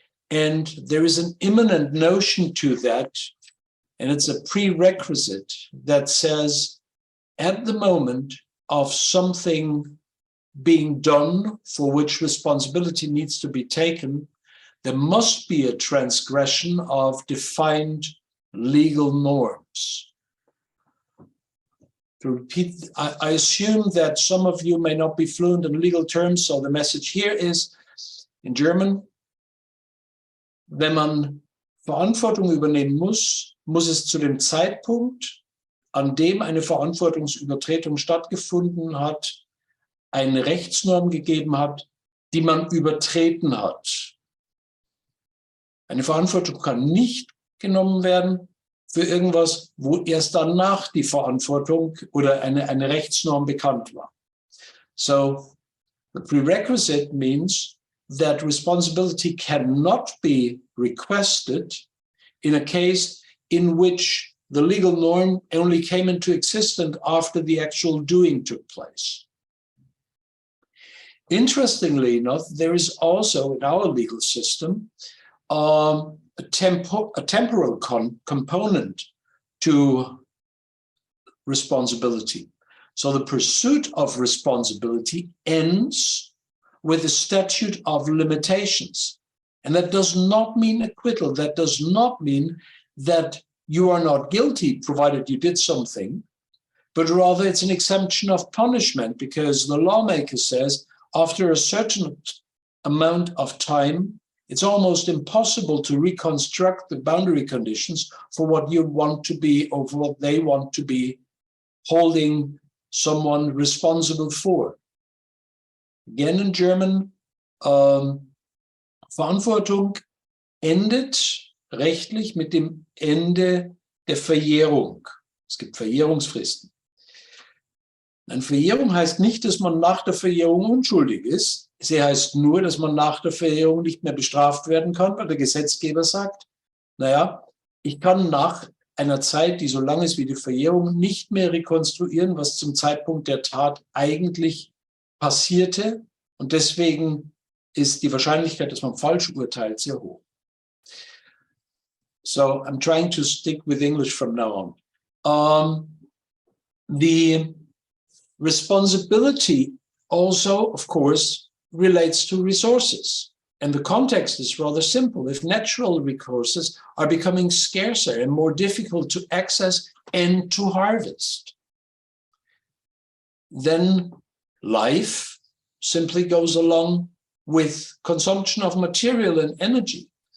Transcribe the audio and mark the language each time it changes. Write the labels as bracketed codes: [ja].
[en] And there is an immanent notion to that, and it's a prerequisite that says, at the moment of something being done for which responsibility needs to be taken, there must be a transgression of defined legal norms. To repeat, I assume that some of you may not be fluent in legal terms, so the message here is, in German, [de] wenn man Verantwortung übernehmen muss, muss es zu dem Zeitpunkt, an dem eine Verantwortungsübertretung stattgefunden hat, eine Rechtsnorm gegeben hat, die man übertreten hat. Eine Verantwortung kann nicht genommen werden für irgendwas, wo erst danach die Verantwortung oder eine Rechtsnorm bekannt war. [en] So, the prerequisite means that responsibility cannot be requested in a case in which the legal norm only came into existence after the actual doing took place. Interestingly enough, there is also in our legal system a temporal component to responsibility. So the pursuit of responsibility ends with a statute of limitations. And that does not mean acquittal. That does not mean that you are not guilty, provided you did something, but rather it's an exemption of punishment, because the lawmaker says after a certain amount of time, it's almost impossible to reconstruct the boundary conditions for what you want to be or for what they want to be holding someone responsible for. Again in German, [de] Verantwortung endet rechtlich mit dem Ende der Verjährung. Es gibt Verjährungsfristen. Eine Verjährung heißt nicht, dass man nach der Verjährung unschuldig ist. Sie heißt nur, dass man nach der Verjährung nicht mehr bestraft werden kann, weil der Gesetzgeber sagt, naja, ich kann nach einer Zeit, die so lang ist wie die Verjährung, nicht mehr rekonstruieren, was zum Zeitpunkt der Tat eigentlich passierte. Und deswegen ist die Wahrscheinlichkeit, dass man falsch urteilt, sehr hoch. [en] So I'm trying to stick with English from now on. The responsibility also, of course, relates to resources. And the context is rather simple. If natural resources are becoming scarcer and more difficult to access and to harvest, then life simply goes along with consumption of material and energy.